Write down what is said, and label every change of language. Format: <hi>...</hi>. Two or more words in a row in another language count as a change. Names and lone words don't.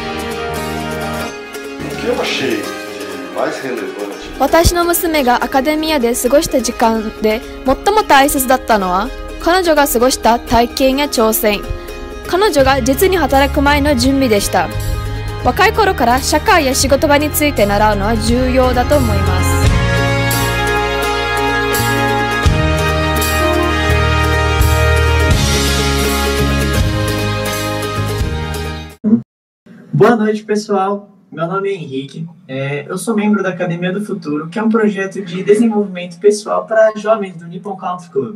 <ja>私の娘がアカデミアで過ごした時間で最も大切だったのは彼女が過ごした体験や挑戦、彼女が実に働く前の準備でした。若い頃から社会や仕事場について習うのは重要だと思います。</ja> <pt>Boa noite, pessoal. Meu nome é Henrique. Eu sou membro da Academia do Futuro, que é um projeto de desenvolvimento pessoal para jovens do Nippon Country Club.</pt>